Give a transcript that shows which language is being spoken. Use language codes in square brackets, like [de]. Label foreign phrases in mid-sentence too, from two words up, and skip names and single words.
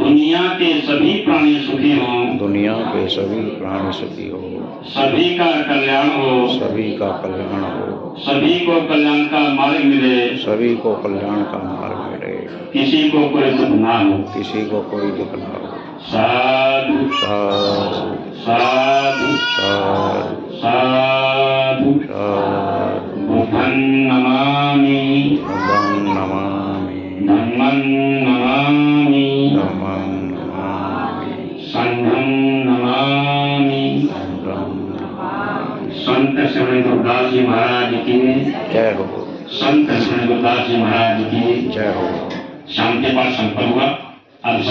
[hi] दुनिया के सभी प्राणी सुखी हों दुनिया के सभी प्राणी सुखी हो सभी का कल्याण हो सभी का कल्याण हो सभी को कल्याण का मार्ग मिले सभी को कल्याण का मार्ग मिले किसी को कोई दुख ना हो किसी को कोई दुख ना हो साधु साधु साधु साधु साधु साधु [pi] बुद्धं नमामि बुद्धं नमामि धम्मं नमामि धम्मं नमामि संघं नमामि बुद्धं नमामि। [hi] संत श्री गुरुदास जी महाराज की जय हो संत श्री गुरुदास जी महाराज की जय हो शांति पाठ संपन्न हुआ। अब